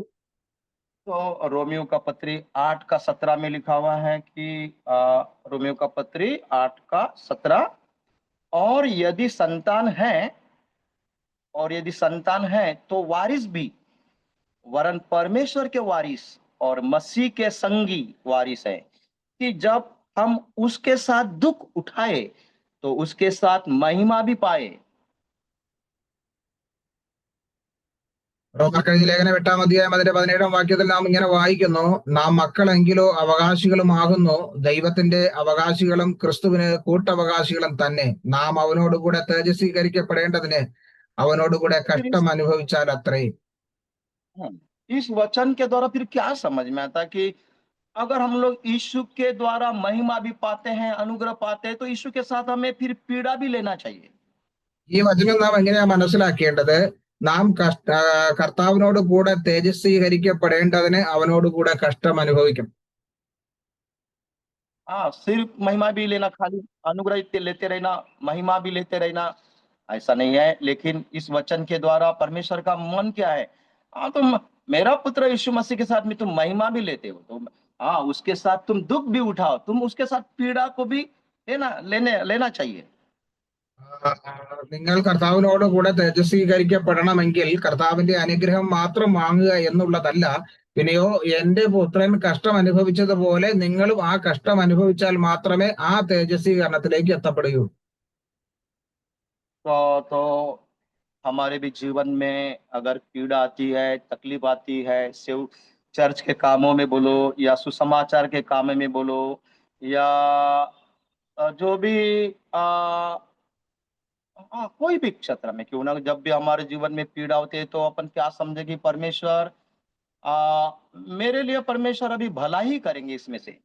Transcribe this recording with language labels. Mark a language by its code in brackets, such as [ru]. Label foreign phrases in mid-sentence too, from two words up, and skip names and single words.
[hi] तो रोमियो का पत्री 8 का 17 में लिखा हुआ है कि रोमियो का पत्री 8 का 17, और यदि संतान है, और यदि संतान है तो वारिस भी, वरन परमेश्वर के वारिस और मसीह के संगी वारिस है, कि जब हम उसके साथ दुख उठाए तो उसके साथ महिमा भी पाए। [ml] റോമാക്കാരുടെ ലേഖനം 8-ാം അധ്യായം അതിന്റെ 17-ാം വാക്യത്തിൽ നാം ഇങ്ങനെ വായിക്കുന്നു, നാം മക്കളെങ്കിലോ അവകാശികളുമാകുന്നു, ദൈവത്തിന്റെ അവകാശികളും ക്രിസ്തുവിന് കൂട്ടവകാശികളും തന്നെ. നാം അവനോടുകൂടെ തേജസ്വീകരിക്കപ്പെടേണ്ടതിന് അവനോടുകൂടെ [hi] फिर [ml] കഷ്ടം അനുഭവിച്ചാൽ അത്രേ. [hi] इस वचन के द्वारा फिर क्या समझ में आता कि अगर हम लोग यीशु के द्वारा महिमा भी पाते हैं, अनुग्रह पाते हैं, तो यीशु के साथ हमें फिर पीड़ा भी लेना चाहिए। [ml] ഈ വചനം നാം എങ്ങനെയാ മനസ്സിലാക്കേണ്ടത്? നാം കർത്താവിനോട് കൂടെ തേജസ്വീകരിക്കപ്പെടേണ്ടതിന് അവനോട് കൂടെ കഷ്ടം അനുഭവിക്കണം. [hi] हाँ, सिर्फ महिमा भी लेना, खाली अनुग्रह लेते रहना, महिमा भी लेते रहना, ऐसा नहीं है। लेकिन इस वचन के द्वारा परमेश्वर का मन क्या है, हाँ तुम मेरा पुत्र यीशु मसीह के साथ में तुम महिमा भी लेते हो, तुम हाँ उसके साथ तुम दुख भी उठाओ, तुम उसके साथ पीड़ा को भी लेना चाहिए। [ml] നിങ്ങൾ കർത്താവിനോട് കൂടെ തേജസ്വീകരിക്കപ്പെടണമെങ്കിൽ കർത്താവിന്റെ അനുഗ്രഹം മാത്രം വാങ്ങുക എന്നുള്ളതല്ല, പിന്നെയോ എന്റെ പുത്രൻ കഷ്ടം അനുഭവിച്ചതുപോലെ നിങ്ങളും ആ കഷ്ടം അനുഭവിച്ചാൽ മാത്രമേ ആ തേജസ്വീകരണത്തിലേക്ക് എത്തപ്പെടുകയുള്ളൂ. [hi] तो हमारे भी जीवन में अगर पीड़ा आती है, तकलीफ आती है, सिर्फ चर्च के कामों में बोलो या सुसमाचार के काम में बोलो, या जो भी कोई भी क्षेत्र में क्यों ना, जब भी हमारे जीवन में पीड़ा होती है तो अपन क्या समझे कि परमेश्वर मेरे लिए परमेश्वर अभी भला ही करेंगे इसमें से।